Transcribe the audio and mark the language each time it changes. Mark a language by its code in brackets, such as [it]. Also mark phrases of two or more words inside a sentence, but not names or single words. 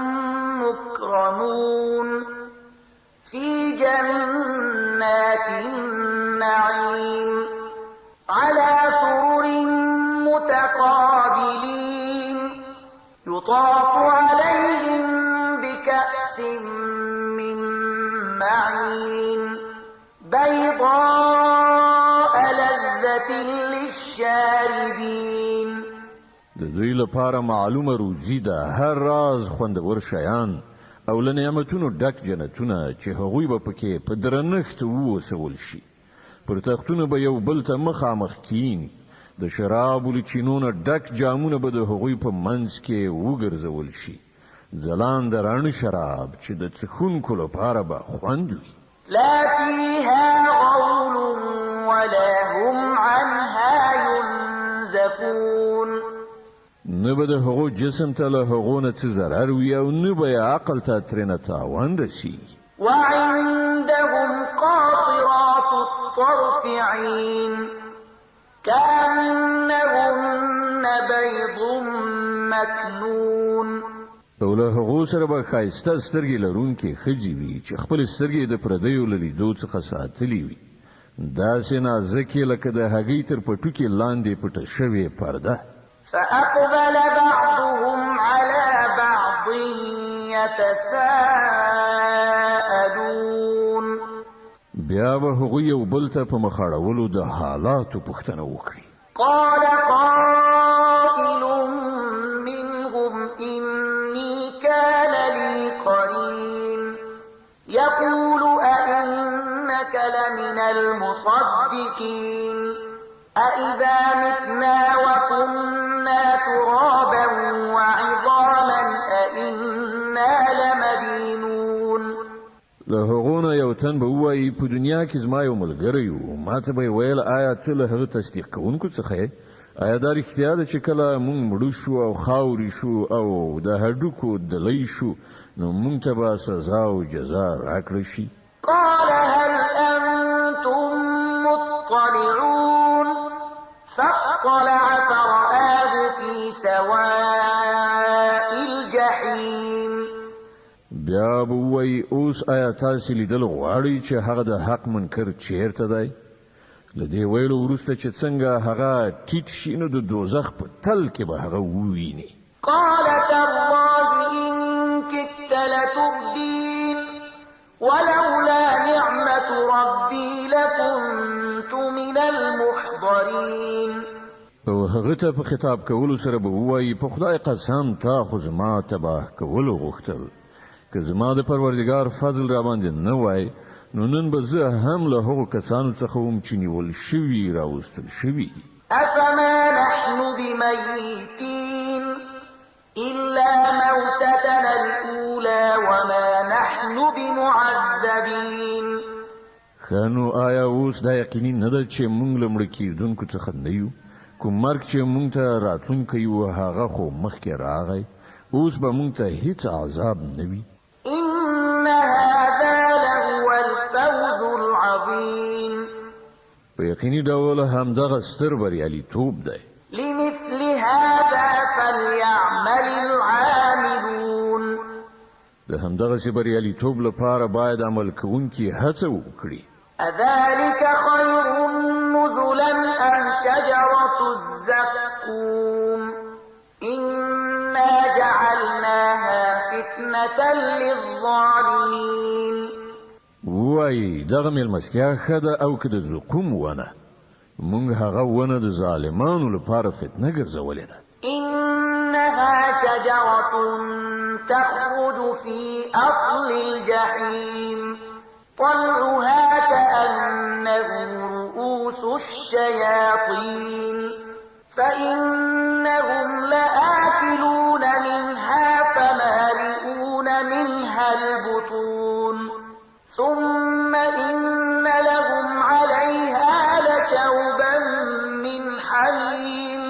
[ar] مكرمون في جنات النعيم على سرر متقابلين يطاف عليهم بكأس من معين بيضاء لذة للشاربين. [ps] د دوی لپاره معلومه روزي ده، هر راز خوندور شیان او له نعمتونو ډک جنتونه چې هغوی به پکې په درنښت ووسول شي. پر تختونه به یو بل ته مخامخ کیني، د شرابو له چینو نه ډک جامونه به د هغوی په منځ کې وګرځول شي. ځلانده رڼ شراب چې د څښونکو لپاره به خوند وي. [ar] لا فيها غول ولا هم عنها ينزفون [ps] نه به د هغو جسم ته له هغو نه څه ضرر وي او نه به یې عقل ته ترېنه تاوان رسي. [ar] وعندهم قاصرات الطرف عين كأنهن بيض مكنون [ps] او له هغو سره به ښایسته سترګې لرونکې ښځې وي چې خپل سترګې د پردیو له لیدو څخه ساتلې وي، داسې نازکې لکه د هګۍ تر پټوکې لاندې پټه شوې پرده. [ar] فأقبل بعضهم على بعض يتساءلون [ps] بیا به هغوی یو بل ته په مخاړولو د حالاتو پوښتنه وکړي. [ar] قال قائل منهم إني كان لي قرين يقول أئنك لمن المصدقين أإذا متنا وكنا ترابا وعظاما أئنا لمدينون. [ps] له هغونه یو تن به وایي په دنیا کې زما یو ملګری و، ما ته به ویل آیا ته له هغه تصدیق کوونکو څخه یې؟ آیا دا رښتیا ده چې کله موږ مړه شو او خاورې شو او د هډوکو دلی شو نو موږ ته به سزا او جزا راکړی شي؟ [ar] قال هل أنتم مطلعون فاطلع فرآه في سواء الجحيم. [ps] بیا به وایي اوس آیا تاسې لیدل غواړئ چې هغه د حق منکر چیرته دی؟ له دې ویلو وروسته چې څنګه هغه ټیټ شي نو د دوزخ په تل کې به هغه وویني. [ar] قال تالله إن كدت لتردين ولولا نعمة ربي لكنت من المحضرين. [ps] او هغه ته په خطاب کولو سره به وایي په خدای قسم تا خو زما تباه کولو غوښتل، که زما د پروردګار فضل را باندې نه وای نو نن به زه هم له هغو کسانو څخه وم چې نیول شوي راوستل شوي دي. [ar] أفما نحن بميتين إلا موتتنا الأولى وما نحن بمعذبين. [ps] خانو آیا اوس دا یقیني نه ده چې موږ له مړه کېدونکو څخه نه یو؟ کوم مرګ چې موږ ته راتلونکی و هغه خو مخکې راغی، اوس به موږ ته هیڅ عذاب نه وي. [ar] إن هذا لهو الفوز العظيم. [ps] په یقیني ډول همدغه ستر بریالیتوب دی. [ar] لمثل هذا فليعمل العاملون. [ps] د همدغه بریالیتوب لپاره باید عمل کوونکي هڅه وکړي. [ar] أذلك خير نزلا أم شجرة الزقوم إنا جعلناها فتنة للظالمين. [ps] وای دغه مېلمستیا ښه ده او که د زقوم ونه، موږ هغه ونه د ظالمانو لپاره فتنه ګرځولې ده. [ar] إنها شجرة تخرج في أصل الجحيم طلعها كأنه رؤوس الشياطين فإنهم لآكلون منها فمالئون منها البطون ثم إن لهم عليها لشوبا من حميم.